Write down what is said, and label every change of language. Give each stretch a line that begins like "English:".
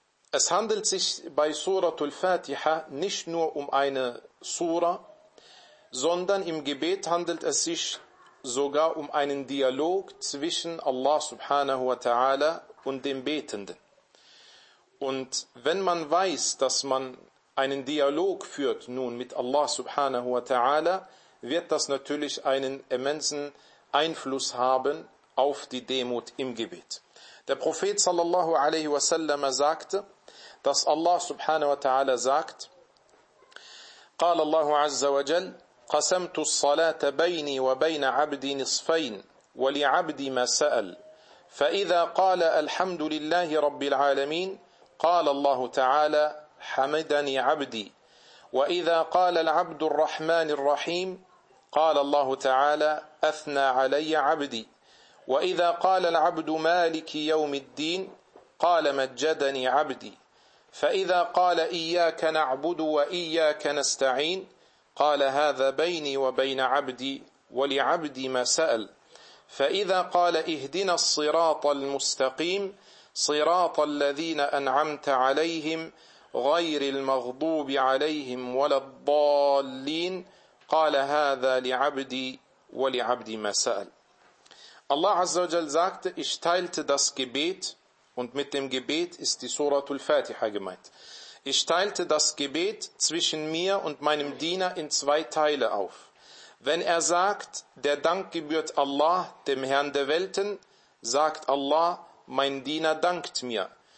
German: Es handelt sich bei Suratul Fatiha nicht nur um eine Sura, sondern im Gebet handelt es sich sogar um einen Dialog zwischen Allah subhanahu wa ta'ala und dem Betenden. Und wenn man weiß, dass man einen Dialog führt nun mit Allah subhanahu wa ta'ala, wird das natürlich einen immensen Einfluss haben auf die Demut im Gebet. Der Prophet sallallahu alaihi wa sallam sagte, dass Allah subhanahu wa ta'ala sagt,
Arabic: قال الله عز وجل قسمت الصلاة بيني وبين عبدي نصفين ولعبدي ما سأل فإذا قال الحمد لله رب العالمين قال الله تعالى حمدني عبدي وإذا قال العبد الرحمن الرحيم قال الله تعالى أثنى علي عبدي وإذا قال العبد مالك يوم الدين قال مجدني عبدي فإذا قال إياك نعبد وإياك نستعين قال هذا بيني وبين عبدي ولعبدي ما سأل فإذا قال اهدنا الصراط المستقيم صراط الذين أنعمت عليهم غير المغضوب عليهم ولا الضالين قال هذا لعبدي ولعبدي ما سأل.
German: Allah Azza wa Jal sagte, ich teilte das Gebet, und mit dem Gebet ist die Suratul Fatiha gemeint. Ich teilte das Gebet zwischen mir und meinem Diener in zwei Teile auf. Wenn er sagt, der Dank gebührt Allah, dem Herrn der Welten, sagt Allah, mein Diener dankt mir.